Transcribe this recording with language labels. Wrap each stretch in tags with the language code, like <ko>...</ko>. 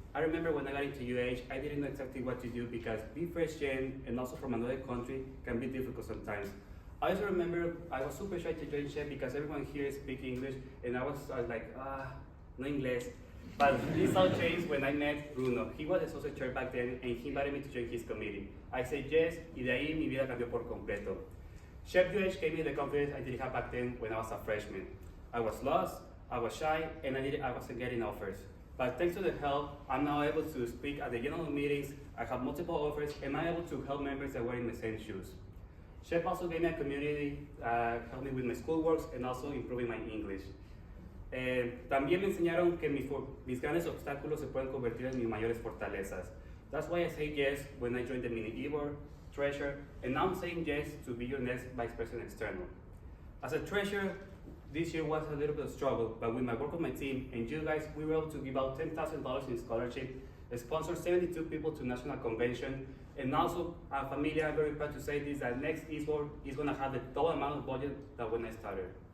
<en>I remember when I got into UH, I didn't know exactly what to do because being first gen and also from another country can be difficult sometimes. I also remember I was super shy to join SHPE because everyone here speaks English and I was like, no English. But this all changed when I met Bruno. He was associate chair back then and he invited me to join his committee. I said yes,</en> <es>y de ahí mi vida cambió por completo.</es> <en>SHPE-UH gave me the confidence I didn't have back then when I was a freshman. I was lost, I was shy, and I wasn't getting offers. But thanks to the help, I'm now able to speak at the general meetings, I have multiple offers, and I'm able to help members that were in the same shoes. SHPE also gave me a community, helped me with my schoolworks, and also improving my English.</en> <es>También me enseñaron que mis grandes obstáculos se pueden convertir en mis mayores fortalezas.</es> <en>That's why I say yes when I joined the mini-EBOR, treasurer, and now I'm saying yes to be your next vice president external. As a treasurer, this year was a little bit of struggle, but with my work with my team and you guys, we were able to give out $10,000 in scholarship, sponsor 72 people to national convention, and also, Familia, I'm very proud to say this, that next EBOR is going to have the double amount of budget that when I started.</en>